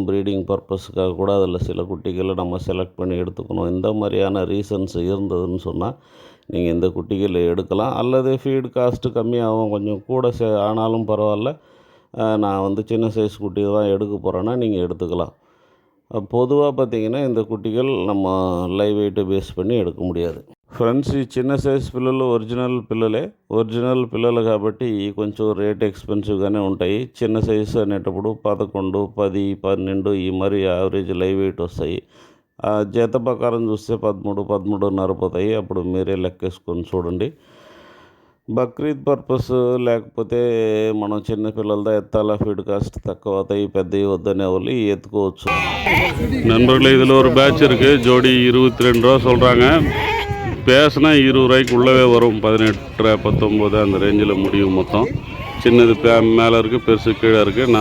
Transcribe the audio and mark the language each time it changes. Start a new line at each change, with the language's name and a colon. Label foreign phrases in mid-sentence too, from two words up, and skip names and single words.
English: breeding purpose
Tamil: கூட அதில் சில குட்டிகளை நம்ம செலக்ட் பண்ணி எடுத்துக்கணும். இந்த மாதிரியான ரீசன்ஸ் இருந்ததுன்னு சொன்னால் நீங்கள் இந்த குட்டிகளை எடுக்கலாம். அல்லது
English: feed cost
Tamil: கம்மியாகும், கொஞ்சம் கூட ஆனாலும் பரவாயில்ல, நான் வந்து சின்ன சைஸ் குட்டி தான் எடுக்க போகிறேன்னா நீங்கள் எடுத்துக்கலாம். பொதுவாக பார்த்திங்கன்னா இந்த కుట్టికలు நம்ம
English: live weight base
Tamil: பண்ணி எடுக்க முடியாது.
Telugu: ఫ్రెండ్స్, ఈ చిన్న సైజ్ పిల్లలు ఒరిజినల్ పిల్లలు కాబట్టి కొంచెం
English: rate expensive
Telugu: ఉంటాయి. చిన్న సైజు అనేటప్పుడు 11 10 12 ఈ మరి
English: average live weight
Telugu: వస్తాయి. జత ప్రకారం చూస్తే 13 13.5 పోతాయి. అప్పుడు మీరే లెక్కేసుకొని చూడండి. బక్రీద్ పర్పస్ లేకపోతే మనం చిన్నపిల్లలతో ఎత్తాల
English: feed cost
Telugu: తక్కువ అవుతాయి, పెద్దవి వద్దనే వాళ్ళు ఎత్తుకోవచ్చు.
Tamil: நண்பர்களே, இதில் ஒரு பேட்ச் இருக்குது. ஜோடி 22 ரூபா சொல்கிறாங்க. பேசினா 20 ரூபாய்க்கு உள்ளவே வரும். 18 19 அந்த ரேஞ்சில் முடியும். மொத்தம் சின்னது மேலே இருக்குது, பெருசு கீழே இருக்குது.